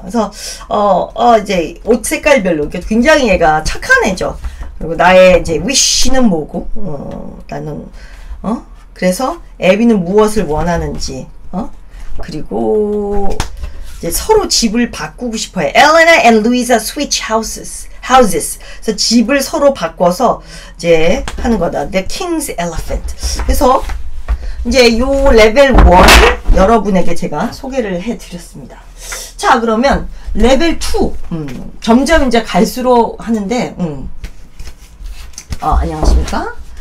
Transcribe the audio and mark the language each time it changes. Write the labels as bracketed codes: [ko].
[ko] 그래서 이제 옷 색깔별로 굉장히 얘가 착한 애죠. 그리고 나의 이제 wish는 뭐고 나는 그래서 애비는 무엇을 원하는지 그리고 이제 서로 집을 바꾸고 싶어요. [en] Elena and Louisa switch houses. [ko] 그래서 집을 서로 바꿔서 이제 하는 거다. [en] The King's Elephant. [ko] 그래서 이제 요 레벨 1을 여러분에게 제가 소개를 해드렸습니다. 자, 그러면 레벨 2. 점점 이제 갈수록 하는데, 안녕하십니까?